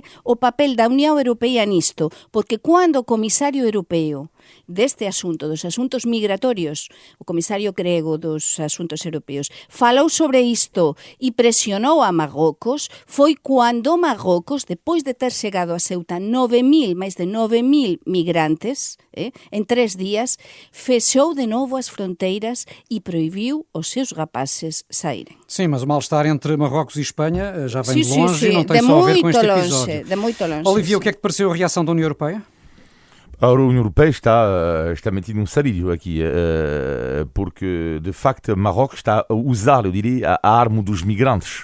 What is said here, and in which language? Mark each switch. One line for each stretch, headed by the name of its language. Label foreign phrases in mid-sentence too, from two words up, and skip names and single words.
Galician: o papel da Unión Europea nisto, porque cando o comisario europeo deste asunto, dos asuntos migratorios, o comisario grego dos asuntos europeos, falou sobre isto e presionou a Marrocos, foi cando Marrocos, depois de ter chegado a Ceuta máis de 9.000 migrantes, en 3 días, fechou de novo as fronteiras e proibiu os seus rapaces saírem.
Portuguese: Sim, mas o mal-estar entre Marrocos e Espanha já vem de longe e não tem só a ver com este episódio. De muito longe. Olivia, o que é que pareceu a reação da União Europeia? A União Europeia está metida num sarilho aqui, porque, de facto, Marrocos está a usar, eu diria, a arma dos migrantes.